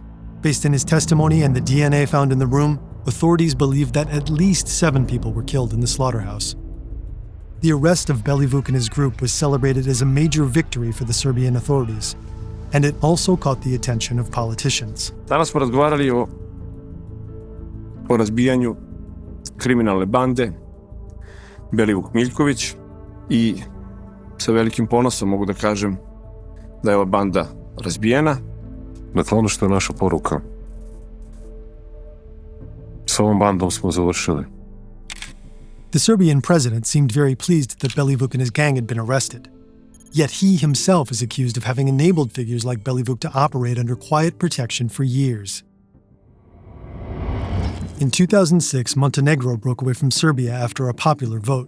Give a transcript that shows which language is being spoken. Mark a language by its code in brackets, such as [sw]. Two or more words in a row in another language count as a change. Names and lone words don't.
[en] Based on his testimony and the DNA found in the room, authorities believe that at least 7 people were killed in the slaughterhouse. The arrest of Belivuk and his group was celebrated as a major victory for the Serbian authorities, and it also caught the attention of politicians. [sr] Danas smo razgovarali o razbijanju kriminalne bande Belivuk Miljković i sa velikim ponosom mogu da kažem da je ova banda razbijena. Dakle, ono što je naša poruka. S ovom bandom smo završili. [en] The Serbian president seemed very pleased that Belivuk and his gang had been arrested. Yet he himself is accused of having enabled figures like Belivuk to operate under quiet protection for years. In 2006, Montenegro broke away from Serbia after a popular vote.